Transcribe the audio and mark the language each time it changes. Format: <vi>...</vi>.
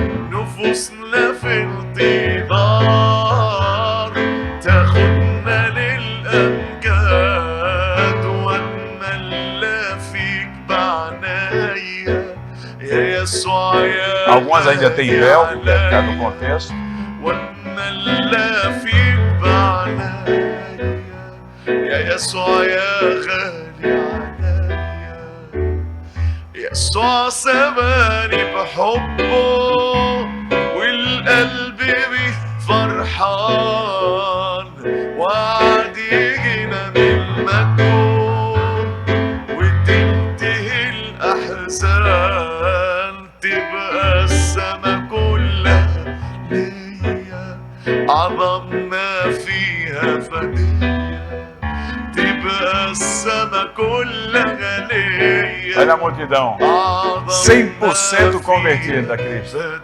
<ar>نفوسنا في انتظار تاخدنا للأمجاد واتملى فيك بعناية يا يسوع يا</ar> <pt>Algumas ainda têm véu, por causa do contexto.</pt> <ar>واتملى فيك بعناية يا يسوع يا غالي عليا يسوع سباني بحبه والقلب بيه فرحان وعد يجينا من مجده وتنتهي الأحزان تبقى السما كلها ليا عظمنا فيها فدية تبقى السما كلها ليا</ar> <pt>Olha a multidão, 100% convertida a Cristo.</pt>